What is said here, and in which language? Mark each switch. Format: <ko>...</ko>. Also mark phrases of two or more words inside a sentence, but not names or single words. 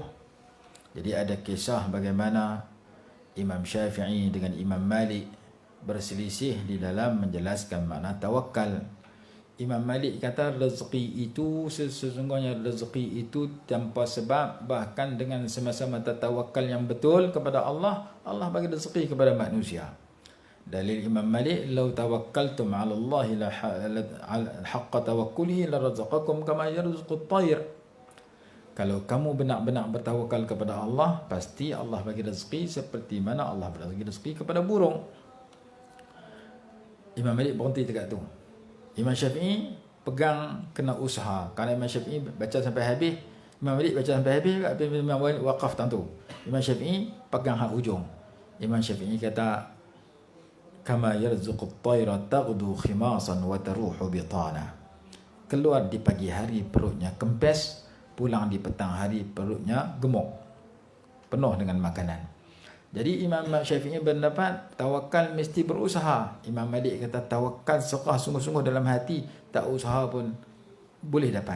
<ms>Jadi ada kisah bagaimana Imam Syafi'i dengan Imam Malik berselisih di dalam menjelaskan makna tawakal. Imam Malik kata rezeki itu sesungguhnya rezeki itu tanpa sebab, bahkan dengan sama-sama tawakal yang betul kepada Allah, Allah bagi rezeki kepada manusia.</ms> <ar>Dalil Imam Malik, "لو توكلتم على الله لحق توكله لرزقكم كما يرزق الطير."</ar> <ms>Kalau kamu benar-benar bertawakal kepada Allah, pasti Allah bagi rezeki seperti mana Allah bagi rezeki kepada burung. Imam Malik berhenti dekat tu. Imam Syafi'i pegang kena usaha. Kalau Imam Syafi'i baca sampai habis, Imam Malik baca sampai habis, Imam Malik waqaf tentu. Imam Syafi'i pegang hak ujung.</ms> <ar>Imam Syafi'i kata, كما يرزق الطير تغدو خماصا وتروح بطانا.</ar> <ms>Keluar di pagi hari perutnya kempes, pulang di petang hari perutnya gemuk, penuh dengan makanan. Jadi Imam Syafi'i berpendapat tawakal mesti berusaha. Imam Malik kata tawakal serah sungguh-sungguh dalam hati, tak usaha pun boleh dapat.</ms>